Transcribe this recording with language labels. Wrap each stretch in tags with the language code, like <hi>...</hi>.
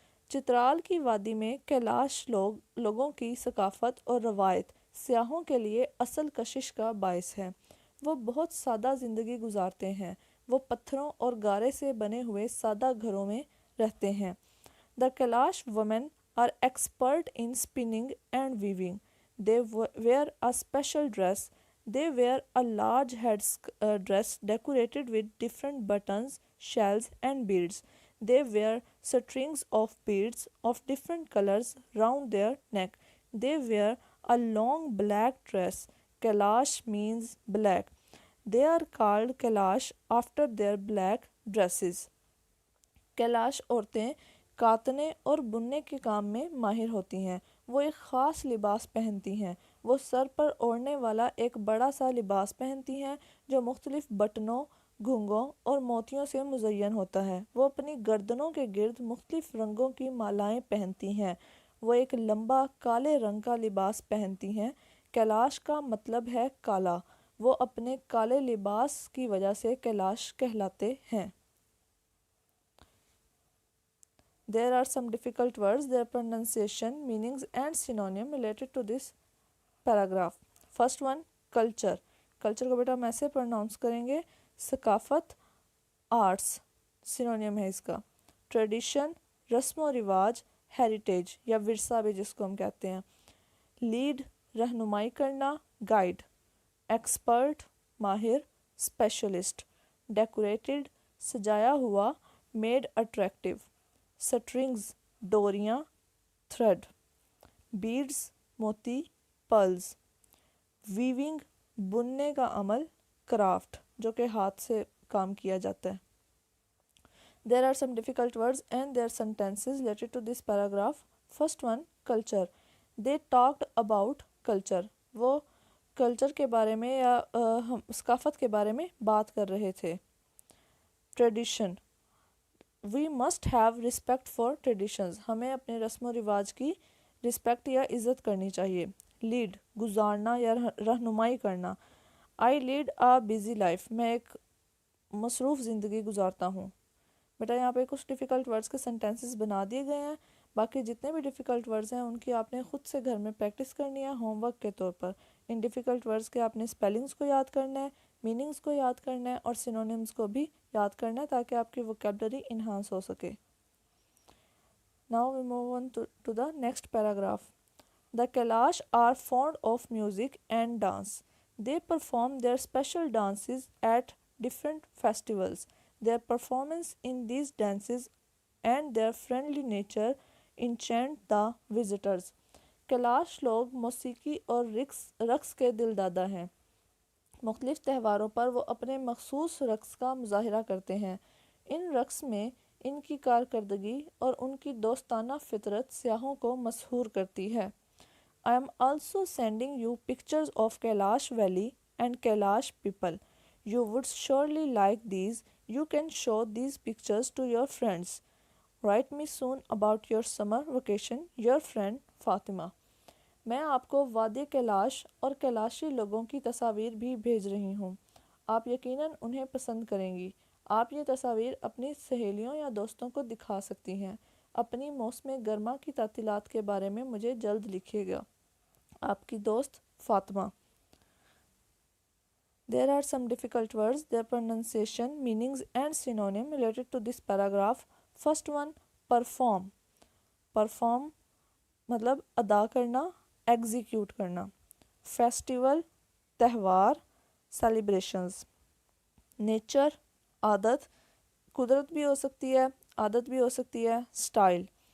<ur>چترال کی وادی میں کیلاش لوگوں کی ثقافت اور روایت سیاحوں کے لیے اصل کشش کا باعث ہے. وہ بہت سادہ زندگی گزارتے ہیں. وہ پتھروں اور گارے سے بنے ہوئے سادہ گھروں میں رہتے ہیں.</ur> <en>The Kailash women are expert in spinning and weaving. They wear a special dress. They wear a large head dress decorated with different buttons, shells and beads. They wear strings of beads of different colors round their neck. They wear a long black dress. Kailash means black. They are called Kailash after their black dresses.</en> <ur>Kailash عورتیں کاتنے اور بننے کے کام میں ماہر ہوتی ہیں. وہ ایک خاص لباس پہنتی ہیں. وہ سر پر اوڑھنے والا ایک بڑا سا لباس پہنتی ہیں جو مختلف بٹنوں، گھنگوں اور موتیوں سے مزین ہوتا ہے. وہ اپنی گردنوں کے گرد مختلف رنگوں کی مالائیں پہنتی ہیں. وہ ایک لمبا کالے رنگ کا لباس پہنتی ہیں. کیلاش کا مطلب ہے کالا. وہ اپنے کالے لباس کی وجہ سے کیلاش کہلاتے ہیں.</ur> <en>There are some difficult words, their pronunciation, meanings and synonym related to this paragraph. First one, culture.</en> <ur>Culture کو بیٹا ہم ایسے پروناؤنس کریں گے، ثقافت، آرٹس سینونیم ہے اس کا. ٹریڈیشن رسم و رواج، ہیریٹیج یا ورثہ بھی جس کو ہم کہتے ہیں. لیڈ رہنمائی کرنا، گائیڈ. ایکسپرٹ ماہر، اسپیشلسٹ. ڈیکوریٹڈ سجایا ہوا، made attractive. Strings ڈوریاں، thread. Beds موتی، پرلز. ویونگ بننے کا عمل، کرافٹ. جو کہ ہاتھ سے کام کیا جاتا ہے.</ur> <en>There are some difficult words and their sentences related to this paragraph. First one, culture. They talked about culture.</en> <ur>وہ کلچر کے بارے میں یا ثقافت کے بارے میں بات کر رہے تھے.</ur> <en>Tradition. We must have respect for traditions.</en> <ur>ہمیں اپنے رسم و رواج کی رسپیکٹ یا عزت کرنی چاہیے.</ur> <en>Lead.</en> <ur>گزارنا یا رہنمائی کرنا.</ur> <en>I lead a busy life.</en> <ur>میں ایک مصروف زندگی گزارتا ہوں. بیٹا یہاں پہ کچھ ڈیفیکلٹ ورڈز کے سینٹینسز بنا دیے گئے ہیں. باقی جتنے بھی ڈیفیکلٹ ورڈز ہیں ان کی آپ نے خود سے گھر میں پریکٹس کرنی ہے ہوم ورک کے طور پر. ان ڈیفیکلٹ ورڈز کے آپ نے اسپیلنگس کو یاد کرنا ہے, میننگس کو یاد کرنا ہے اور سینونیمز کو بھی یاد کرنا ہے تاکہ آپ کی ووکیبلری انہانس ہو سکے.</ur> <en>Now we move on to the next paragraph. The Kailash are fond of music and dance. They perform their special dances at different festivals. Their performance in these dances and their friendly nature enchant the visitors.</en> <ur>Kailash لوگ موسیقی اور رقص کے دل دادا ہیں. مختلف تہواروں پر وہ اپنے مخصوص رقص کا مظاہرہ کرتے ہیں. ان رقص میں ان کی کارکردگی اور ان کی دوستانہ فطرت سیاحوں کو مسحور کرتی ہے.</ur> <en>I am also sending you pictures of Kailash Valley and Kailash people. You would surely like these. You can show these pictures to your friends. Write me soon about your summer vacation. Your friend</en> <ur>Fatima. میں آپ کو وادی کیلاش اور کیلاشی لوگوں کی تصاویر بھی بھیج رہی ہوں. آپ یقیناً انہیں پسند کریں گی. آپ یہ تصاویر اپنی سہیلیوں یا دوستوں کو دکھا سکتی ہیں. اپنی موسم گرما کی تعطیلات کے بارے میں مجھے جلد لکھیے گا. آپ کی دوست Fatima.</ur> <en>There are some difficult words, their pronunciation, meanings and synonym related to this paragraph. First one, perform.</en> <ur>Perform مطلب ادا کرنا, ایگزیکیوٹ کرنا. فیسٹیول تہوار, سیلیبریشنز. نیچر عادت, قدرت بھی ہو سکتی ہے, عادت بھی ہو سکتی ہے. اسٹائل.</ur>